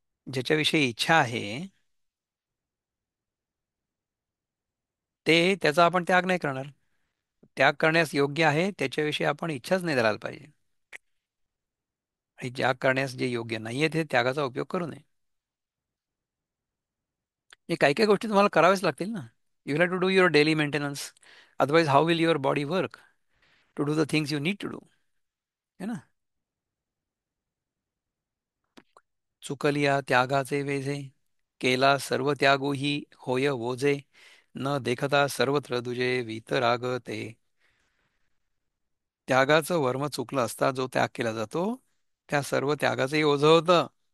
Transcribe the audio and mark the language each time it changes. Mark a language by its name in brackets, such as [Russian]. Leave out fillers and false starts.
[Marathi] ज्याच्याविषयी इच्छा आहे ते त्याचा आपण त्याग नाही करणार. त्याग करण्यास योग्य आहे त्याच्याविषयी आपण इच्छाच नाही धरायला पाहिजे. आणि त्याग करण्यास जे योग्य नाहीये ते त्यागाचा उपयोग करू नये. हे काही काही गोष्टी तुम्हाला कराव्याच लागतील ना. [English] You have to do your daily maintenance. Otherwise how will your body work to do the things you need to do. [Hindi] है ना. [Marathi] चुकलिया त्यागाचे वेझे, केला सर्व त्यागू ही होय ओझे, न देखता सर्वत्र तुझे वीतराग ते. त्यागाचं वर्म चुकलं असता जो त्याग केला जातो, त्या सर्व त्यागाचंही ओझं होतं.